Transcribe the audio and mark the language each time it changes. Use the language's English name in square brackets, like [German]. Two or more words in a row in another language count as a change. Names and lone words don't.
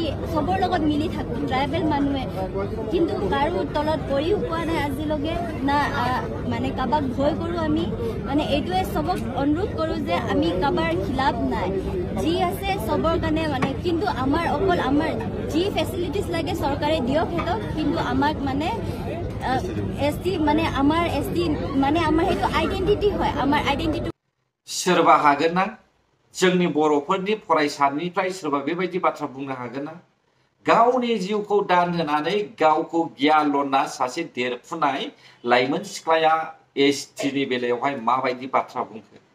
[Assamese] সবৰ লগত মিলি থাকোঁ ট্ৰাইবেল মানুহে কিন্তু কাৰো তলত পৰিও পোৱা নাই আজিলৈকে না মানে কাৰোবাক ভয় কৰোঁ আমি মানে এইটোৱে সবক অনুৰোধ কৰোঁ যে আমি কাৰোবাৰ খিলাফ নাই যি আছে সবৰ কাৰণে মানে কিন্তু আমাৰ অকল আমাৰ যি ফেচিলিটিজ লাগে চৰকাৰে দিয়ক সিহঁতক কিন্তু আমাক মানে ST মানে আমাৰ ST মানে আমাৰ সেইটো আইডেন্টিটি হয় আমাৰ আইডেন্টিটি [Bodo] सोरबा हागोन ना जोंनि बर'फोरनि फरायसानिफ्राय सोरबा बेबायदि बाथ्रा बुंनो हागोन ना गावनि जिउखौ दान होनानै गावखौ गियालना सासे देरफुनाय लाइमोन सिख्लाया STनि बेलायावहाय माबायदि बाथ्रा बुंखो